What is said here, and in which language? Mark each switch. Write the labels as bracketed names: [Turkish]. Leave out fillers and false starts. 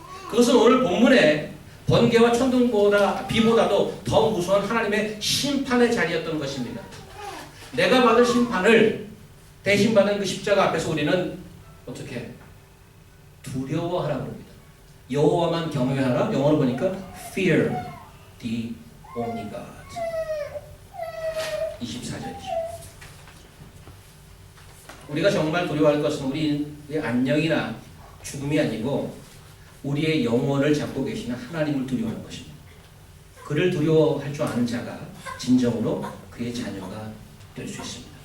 [Korean] 그것은 오늘 본문에 번개와 비보다도 더 무서운 하나님의 심판의 자리였던 것입니다. 내가 받을 심판을 대신 받은 그 십자가 앞에서 우리는 어떻게 두려워하라고 합니다. 여호와만 경외하라. 영어로 보니까 [English] fear the only God. [Korean] 24절이죠. 우리가 정말 두려워할 것은 우리의 안녕이나 죽음이 아니고 우리의 영혼을 잡고 계시는 하나님을 두려워하는 것입니다. 그를 두려워할 줄 아는 자가 진정으로 그의 자녀가 될 수 있습니다.